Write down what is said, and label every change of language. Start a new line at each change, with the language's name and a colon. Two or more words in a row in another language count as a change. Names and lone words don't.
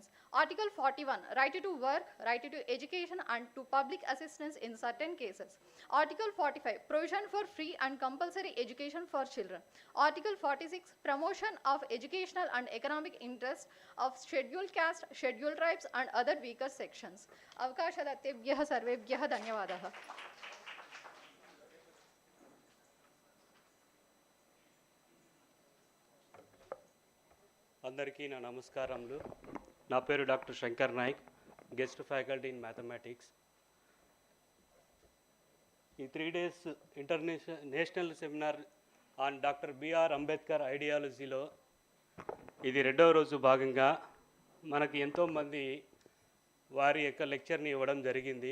English: Article 41, right to work, right to education and to public assistance in certain cases. Article 45, provision for free and compulsory education for children. Article 46, promotion of educational and economic interests of scheduled caste, scheduled tribes and other weaker sections.
Sanskrit: अवकाशदातेभ्यः सर्वेभ्यः धन्यवादः।
Telugu: అందరికీ నా నమస్కారములు. నా పేరు డాక్టర్ శంకర్ నాయక్,
English: guest faculty in mathematics.
Telugu: ఈ 3 days
English: national seminar on
Telugu: డాక్టర్ బిఆర్ అంబేద్కర్ ఐడియాలజీలో ఇది 2వ రోజు భాగంగా మనకి ఎంతోమంది వారి యొక్క లెక్చర్ని ఇవ్వడం జరిగింది.